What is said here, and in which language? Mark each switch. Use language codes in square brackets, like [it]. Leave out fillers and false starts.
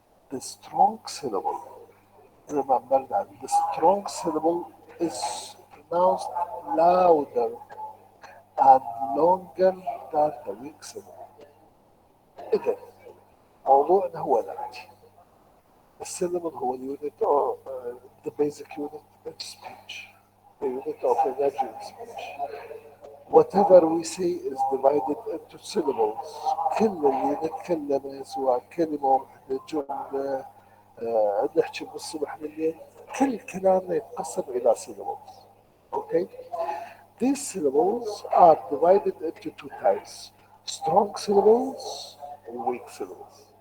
[en] The strong syllable, remember that the strong syllable is pronounced louder and longer than the weak syllable. [ar] إذا موضوعنا هو ذاتي. [en] الsyllable هو الunit or the basic unit in speech, the unit of energy in speech. Whatever we say is divided into syllables. [ar] كل اللي نتكلمه سواء كلمة واحدة جملة نحكي من الصبح لليل، كل كلامنا يتقسم إلى syllables. [en] Okay? These syllables are divided into two types: strong syllables and weak syllables.